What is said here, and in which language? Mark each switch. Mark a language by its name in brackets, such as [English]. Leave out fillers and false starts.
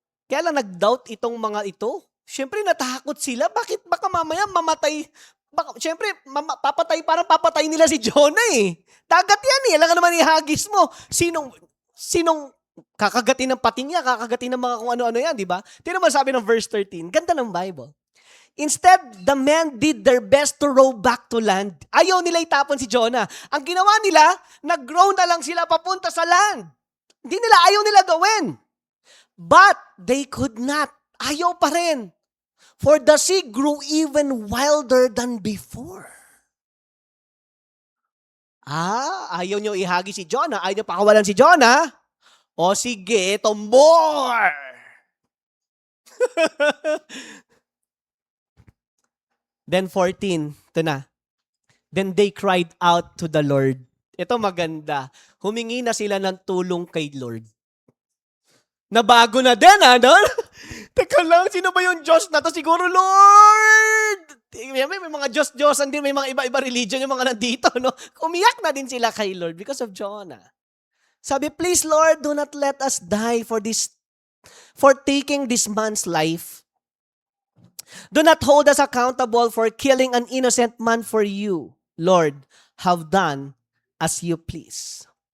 [Filipino] Kaya lang nag-doubt itong mga ito. Siyempre natakot sila. Bakit baka mamaya mamatay? Siyempre, parang papatay nila si Jonah eh. Dagat yan eh. Alam ka naman ihagis mo. Sinong kakagatin ng pating niya, kakagatin ng mga kung ano-ano yan, di ba? Tingnan mo sabi ng verse 13. Ganda ng Bible. [English] Instead, the men did their best to row back to land. [Filipino] Ayaw nila itapon si Jonah. Ang ginawa nila, nag-row na lang sila papunta sa land. Ayaw nila gawin. [English] But they could not. [Filipino] Ayaw pa rin. [English] For the sea grew even wilder than before. [Filipino] Ayaw nyo ihagi si Jonah. Ayaw nyo pakawalan si Jonah. O sige, more. Then 14, ito na. [English] Then they cried out to the Lord. [Filipino] Ito maganda. Humingi na sila ng tulong kay Lord. Nabago na din, ano? Teka lang, sino ba yung Diyos na to? Siguro, Lord! May mga Diyos-Diyosan din, may mga iba-iba religion yung mga nandito, no? Umiyak na din sila kay Lord [English] because of Jonah. Sabi, please, Lord, do not let us die for taking this man's life. Do not hold us accountable for killing an innocent man, for you, Lord, have done as you please.